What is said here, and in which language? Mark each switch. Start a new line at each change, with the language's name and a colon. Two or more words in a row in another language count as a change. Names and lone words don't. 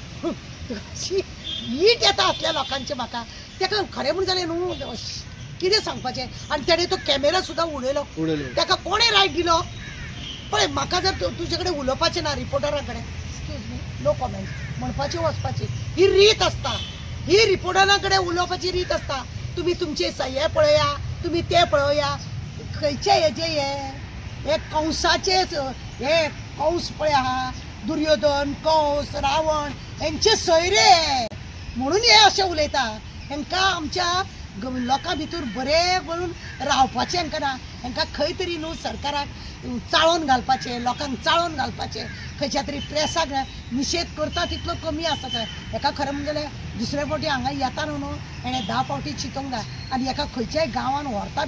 Konkani: वीट येता असल्या लोकांचे म्हाका ताका खरें म्हणून जालें न्हू कितें सांगपाचें आनी तेणें तो कॅमेरा सुद्दां उडयलो ताका कोणें रायट दिलो पळय म्हाका जर तुजे कडेन उलोवपाचें ना रिपोर्टरा कडेन
English: excuse me no comment
Konkani: म्हणपाचें वचपाची ही रीत आसता ही रिपोर्टरा कडेन उलोवपाची रीत आसता तुमी तुमचे हे पळया तुमी ते पळया खंयचे हे कंसाचे हे कंस पळय आहा दुर्योधन कंस रावण हेंचे सयरे म्हणून हे अशें उलयता हेंकां आमच्या लोकां भितर बरें म्हणून रावपाचें हेंकां ना हेंकां खंय तरी न्हू सरकाराक चाळोवन घालपाचें लोकांक चाळोवन घालपाचें खंयच्या तरी प्रेसाक निशेध करता तितलो कमी आसा थंय हेका खरें म्हणजे जाल्यार दुसरे फावटी हांगा येता न्हू हेणें 10 फावटी चिंतूंक जाय आनी हेका खंयच्याय गांवांत व्हरता